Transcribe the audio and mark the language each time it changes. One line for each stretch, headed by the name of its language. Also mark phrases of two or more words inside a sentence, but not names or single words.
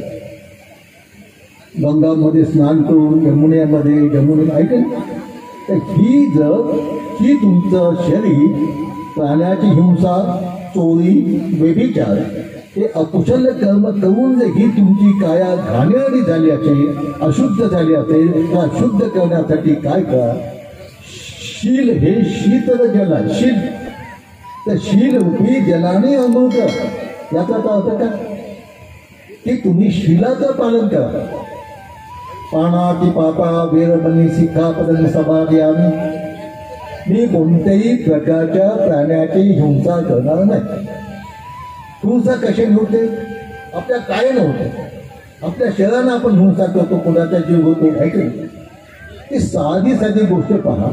Marathi: गंगामध्ये स्नान करून, जमुने ऐकलं तर ही तुमचं शरीर प्राण्याची हिंसा, चोरी, व्यभिचार हे अकुशल कर्म करून ही तुमची काया घाणेरडी झाली असेल, अशुद्ध झाली असेल, तर शुद्ध करण्यासाठी काय करा? शील हे शीतल जल आहे. शील तर शील रूपी जलाने अंघोळ करा. याचा अर्थ काय की तुम्ही शीलाचं पालन करा.
Pali: पाणाती पापा वेरमणी सिक्खापदं समादयामि.
Marathi: मी कोणत्याही प्रकारच्या प्राण्याची हिंसा करणार नाही. हिंसा कशाने होते? आपल्या कायनं होते, आपल्या शरीरानं आपण हिंसा करतो, कोणाचा जीव होतो, ऐकलं. ती साधी गोष्ट पहा.